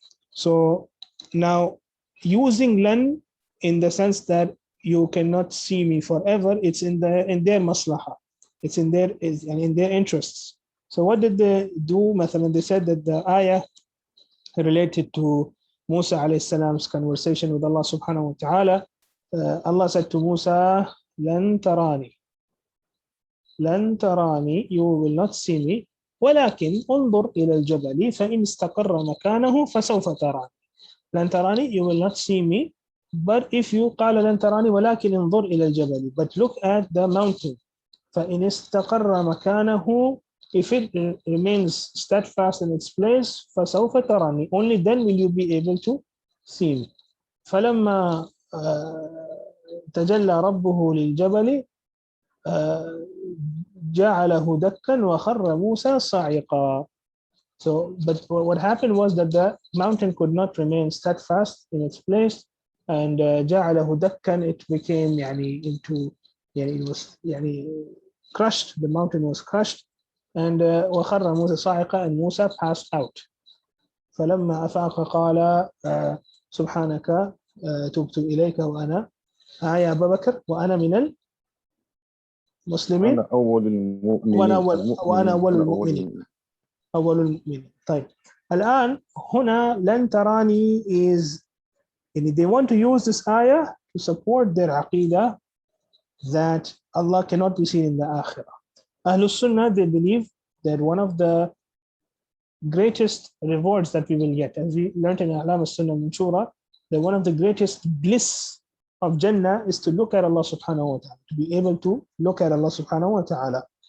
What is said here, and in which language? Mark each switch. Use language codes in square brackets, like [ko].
[en] So now, using lan in the sense that you cannot see me forever, it's in their maslaha, it's in their interests. So what did they do? They said that the ayah related to Musa alayhi salam's conversation with Allah subhanahu wa ta'ala, Allah said to Musa, [ar] لن تراني, لن تراني, [en] you will not see me, [ar] ولكن انظر إلى الجبل فإن استقر مكانه فسوف تراني. لن تراني, [en] you will not see me, but if you [ar] قال لن تراني ولكن انظر إلى الجبل, [en] but look at the mountain. [ar] فإن استقر مكانه, [en] if it remains steadfast in its place, [ar] فسوف تراني, [en] only then will you be able to see me. [ar] فلما تجلى ربه للجبل جعله دكا وخر موسى صاعقا. [en] So, but what happened was that the mountain could not remain steadfast in its place, and [ar] جعله دكا, [en] it became into, it was crushed. The mountain was crushed, and [ar] وخر موسى صاعقا, [en] and Musa passed out. [ar] فلما أفاق قال سبحانك تبت إليك وأنا يا أبا بكر وأنا من المسلمين أنا أول المؤمنين. وأنا أول المؤمنين. أول المؤمنين. طيب الآن هنا لن تراني [en] is, they want to use this ayah to support their aqidah that Allah cannot be seen in the akhirah. Ahlul Sunnah, they believe that one of the greatest rewards that we will get, as we learned in A'lam al-Sunnah Manshura, that one of the greatest bliss of Jannah is to look at Allah subhanahu wa ta'ala, to be able to look at Allah subhanahu wa ta'ala.